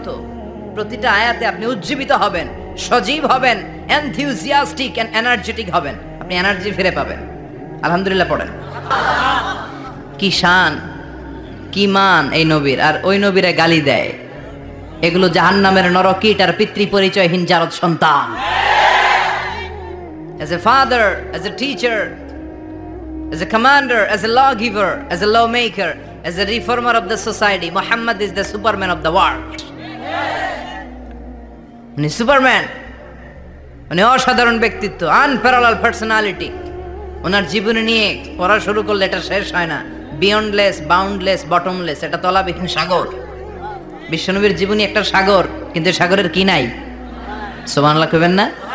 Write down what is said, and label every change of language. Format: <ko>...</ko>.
<bn>তো প্রতিটা আয়াতে আপনি উজ্জীবিত হবেন, সজীব হবেন,</bn> <en>enthusiastic and energetic</en> <bn>হবেন, আপনি এনার্জি ফিরে পাবেন। আলহামদুলিল্লাহ পড়েন। কি শান, কি মান এই নবীর! আর ওই নবীরে গালি দেয়। এগুলো জাহান্নামের নরকীট আর পিতৃ পরিচয়হীন জারদ সন্তান।</bn> <en>As a father, as a teacher, as a commander, as a lawgiver, as a lawmaker, as a reformer of the society, Muhammad is the Superman of the world.</en> <bn>উনি সুপারম্যান, উনি অসাধারণ ব্যক্তিত্ব,</bn> <en>Unparallel personality.</en> <bn>ওনার জীবনী নিয়ে পড়া শুরু করলে এটা শেষ হয় না।</bn> <en>beyondless, boundless, bottomless,</en> <bn>এটা তলাবিহীন সাগর। বিশ্বনবীর জীবনী একটা সাগর, কিন্তু সাগরের কি নাই? সুবহানাল্লাহ কইবেন না?</bn>